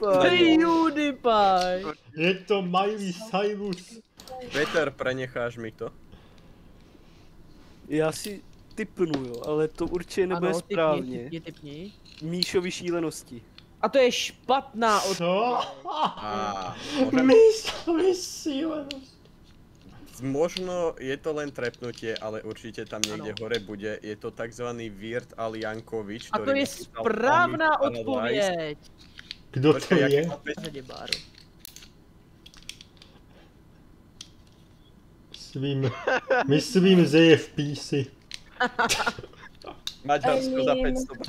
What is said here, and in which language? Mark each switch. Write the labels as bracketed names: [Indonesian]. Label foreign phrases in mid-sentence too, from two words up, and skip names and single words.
[Czech] PewDiePie. PewDiePie. Je to Miley Cyrus. [Slovak] Peter, prenecháš mi to? [Czech] Já si typnu, jo, ale to určitě nebude Ano, správně. typni. Míšovi šílenosti. A to je špatná odpověď. Co? [Slovak] Môžem... [Czech] Mysleli sílenost. [Slovak] Možno je to len trepnutie, ale určite tam niekde hore bude. [Czech] Je to takzvaný Wirt Al Jankovič, A to je správná odpověď. Kdo to je? Myslím, že je v písi. Maďarsko za 500.